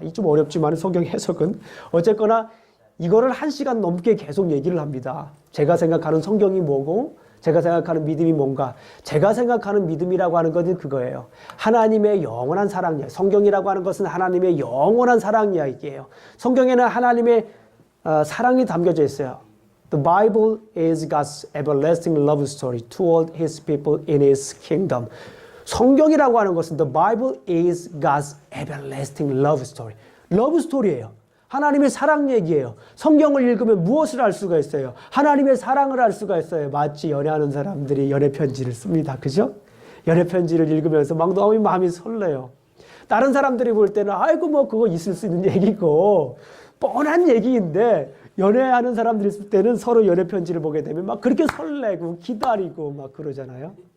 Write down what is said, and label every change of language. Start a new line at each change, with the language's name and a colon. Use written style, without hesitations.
Korean: 이 좀 어렵지만 성경 해석은 어쨌거나 이거를 1시간 넘게 계속 얘기를 합니다. 제가 생각하는 성경이 뭐고 제가 생각하는 믿음이 뭔가. 제가 생각하는 믿음이라고 하는 것은 그거예요. 하나님의 영원한 사랑 이야기. 성경이라고 하는 것은 하나님의 영원한 사랑 이야기예요. 성경에는 하나님의 사랑이 담겨져 있어요.
English: The Bible is God's everlasting love story toward His people in His kingdom.
Korean: 성경이라고 하는 것은
English: The Bible is God's everlasting love story.
Korean: 러브 스토리예요. 하나님의 사랑 얘기예요. 성경을 읽으면 무엇을 알 수가 있어요? 하나님의 사랑을 알 수가 있어요. 마치 연애하는 사람들이 연애 편지를 씁니다. 그죠? 연애 편지를 읽으면서 막 너무 마음이 설레요. 다른 사람들이 볼 때는 아이고 뭐 그거 있을 수 있는 얘기고 뻔한 얘기인데 연애하는 사람들이 있을 때는 서로 연애 편지를 보게 되면 막 그렇게 설레고 기다리고 막 그러잖아요.